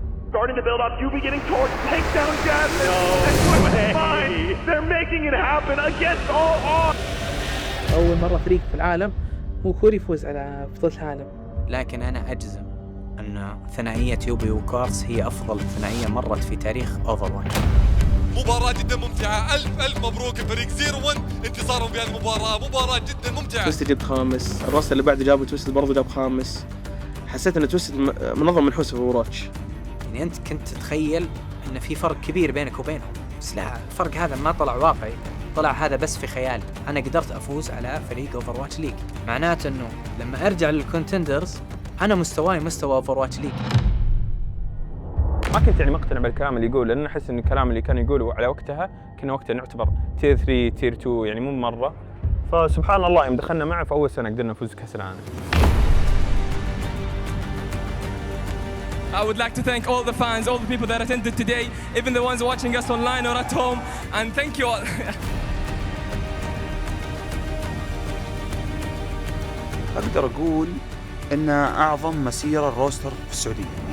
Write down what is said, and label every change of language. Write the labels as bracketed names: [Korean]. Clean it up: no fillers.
[English] Starting to build up, Yubi getting torched, take down Jasmine, and Twisted Mind. They're making it happen against all odds. [Arabic] أول مرة فريق في العالم هو كوري يفوز على بطولة العالم. لكن أنا أجزم أن ثنائية يوبي وكوارتز هي أفضل ثنائية مرت في تاريخ أوفرواتش. مباراة جدا ممتعة. ألف مبروك الفريق 0-1 انتصارهم بهذه المباراة. مباراة جدا ممتعة. تويستد جاب خامس، الروستر اللي بعده جابه تويستد برضه جاب خامس. حسيت إن تويستد منظم من حوسه في أوفرواتش. يعني أنت كنت تتخيل إن في فرق كبير بينك وبينهم، بس لا، الفرق هذا ما طلع واقعي، طلع هذا بس في خيالي. أنا قدرت أفوز على فريق أوفرواتش ليج، معناته إنه لما أرجع للكونتندرز أنا مستواي مستوى أوفرواتش ليج. ما كنت يعني مقتنع بالكلام اللي يقول، لأن أحس إن الكلام اللي كان يقوله على وقتها كنا وقتها نعتبر تير 3 تير 2 يعني مو مرة. فسبحان الله يوم دخلنا معه في أول سنة قدرنا نفوز كأس العالم. [English] I would like to thank all the fans, all the people that attended today, even the ones watching us online or at home, and thank you all. [Arabic] أقدر أقول إن أعظم مسيرة الروستر في السعودية.